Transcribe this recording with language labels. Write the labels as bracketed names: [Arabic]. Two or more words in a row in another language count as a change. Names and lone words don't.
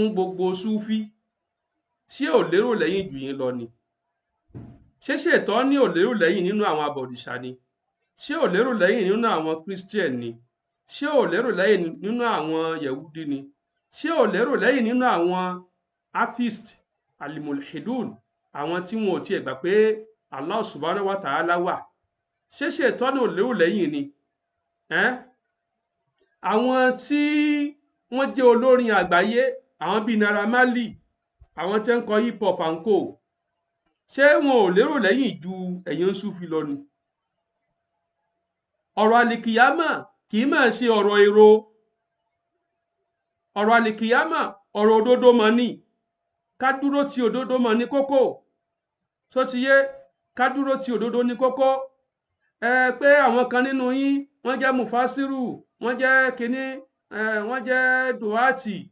[Yoruba] gbogbo súfí ṣé ò lérò lẹ́yìn jù yín lọ ni ṣé ṣètọ́nì ò lérò lẹ́yìn nínú àwọn abọ̀dìṣà ni ṣé ò lérò lẹ́yìn nínú àwọn Christian ni ṣé ò lérò lẹ́yìn nínú àwọn Yehudi ni ṣé ò lérò lẹ́yìn nínú àwọn atheist alimulhidun àwọn tí wọn ò tiẹ̀ gbà pé Allah [Arabic] سبحانه وتعالى [Yoruba] wà ṣé ṣètọ́nì ò lérò lẹ́yìn ni àwọn tí wọ́n jẹ́ olórin àgbáyé àwọn bíi Naira Marley àwọn tí ń kọ [English] hip hop and co [Yoruba] ṣé wọn ò lérò lẹ́yìn ju ẹ̀yin Sufi lọ ni ọ̀rọ̀ àlìkìyámà kì í máa ṣe ọ̀rọ̀ èrò ọ̀rọ̀ àlìkìyámà ọ̀rọ̀ òdodo mọ̀ ni ká dúró ti òdodo mọ̀ ní kókó tó ti yé ká dúró ti òdodo ní kókó pé àwọn kan nínú yín wọ́n jẹ́ mufasiru wọ́n jẹ́ kínní wọ́n jẹ́ duhati